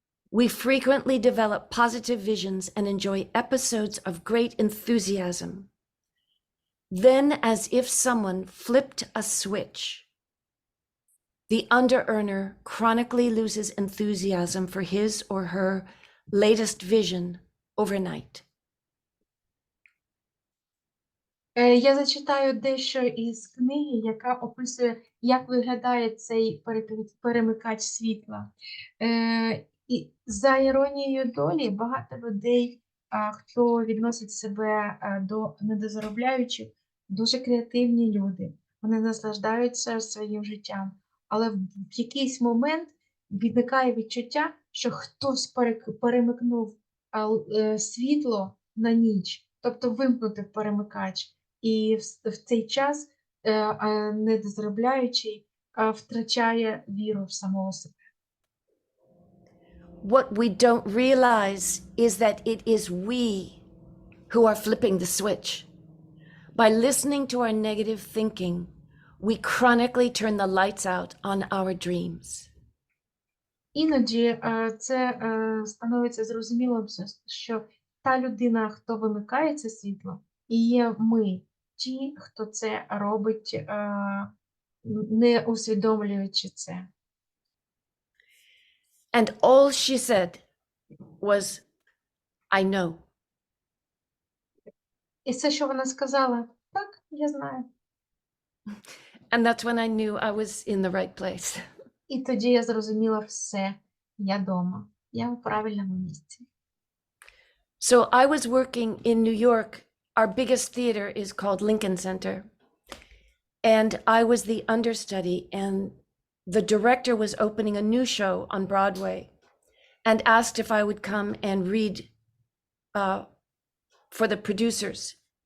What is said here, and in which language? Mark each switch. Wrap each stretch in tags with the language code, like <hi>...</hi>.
<en>We frequently develop positive visions and enjoy episodes of great enthusiasm. Then, as if someone flipped a switch, the under-earner chronically loses enthusiasm for his or her latest vision overnight.</en> <uk>Я зачитаю дещо із книги, яка описує, як виглядає цей перемикач світла. І за іронією долі, багато людей, хто відносить себе до недозаробляючих, дуже креативні люди. Вони наслаждаються своїм життям. Але в якийсь момент виникає відчуття, що хтось перемикнув світло на ніч, тобто вимкнути перемикач. І в цей час недозаробляючий втрачає віру в самого себе.</uk> <en>What we don't realize is that it is we who are flipping the switch. By listening to our negative thinking, we chronically turn the lights out on our dreams.</en> <uk>Іноді це становиться зрозумілим, що та людина, хто вимикає це світло, і є ми, ті, хто це робить, не усвідомлюючи це.</uk> <en>And all she said was, I know.</en> <uk>І все, що вона сказала, так, я знаю.</uk> <en>And that's when I knew I was in the right place.</en> <uk>І тоді я зрозуміла все, я дома, я в правильному місці.</uk> <en>So I was working in New York. Our biggest theater is called Lincoln Center. And I was the understudy, and the director was opening a new show on Broadway and asked if I would come and read for the producers.</en>